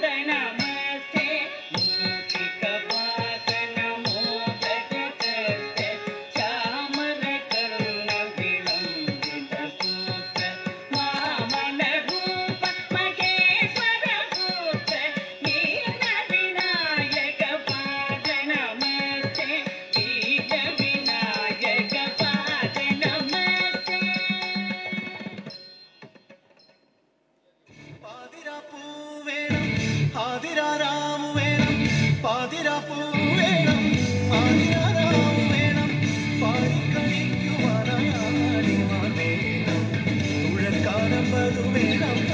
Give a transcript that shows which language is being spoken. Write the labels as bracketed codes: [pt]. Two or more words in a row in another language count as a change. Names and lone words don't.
[sa] नमस्ते मूषिकवाहन मोदक हस्त चामर कर्ण विलंबित सूत्र वामन रूप महेश्वर पुत्र वीर विनायक पाद नमस्ते वीर विनायक पाद नमस्ते [ml] ആതിരാരാമു വേണം പാതിരാപ്പൂ വേണം ആതിരാരാമു വേണം പാടിക്കളിക്കുവാനാടിമാർ വേണം തുഴക്കാരമ്പതു വേണം